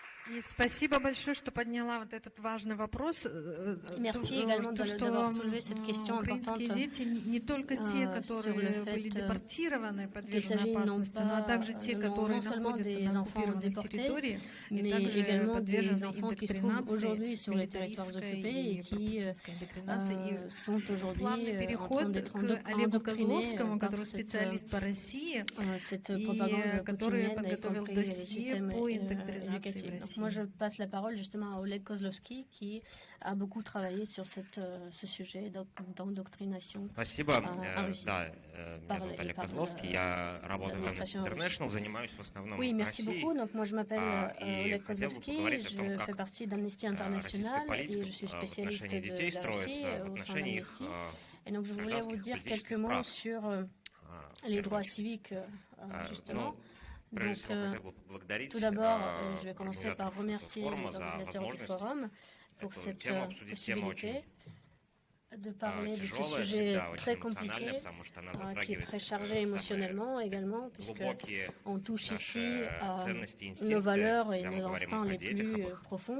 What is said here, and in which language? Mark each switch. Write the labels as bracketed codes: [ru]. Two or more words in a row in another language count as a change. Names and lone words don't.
[ru] Спасибо большое, что подняла вот этот важный вопрос. [fr] Merci également d'avoir soulevé cette question importante [ru] дети не только те, которые были депортированы, подвержены опасности, но также те, которые находятся на оккупированных территориях, и также подвержены индоктринации, [fr] sur les territoires occupés et qui sont aujourd'hui [ru] переход к Олегу Козловскому, который специалист по России, и который подготовил досье по индоктринации в России. [fr] Moi, je passe la parole justement à Oleg Kozlovsky, qui a beaucoup travaillé sur ce sujet d'endoctrination. [ru] Спасибо. Да, меня зовут Олег Козловский, я работаю в Amnesty International, занимаюсь в основном [fr] Oui, merci [ru] Россией. [fr] beaucoup. Donc, moi, je m'appelle Oleg Kozlovsky, je fais partie d'Amnesty International et je suis spécialiste de la Russie au sein d'Amnesty. Et donc, je voulais vous dire quelques mots sur les droits civiques, justement. Donc, tout d'abord, je vais commencer par remercier les organisateurs du forum pour cette possibilité de parler de ce sujet très compliqué, qui est très chargé émotionnellement également, puisqu'on touche ici à nos valeurs et nos instincts les plus profonds.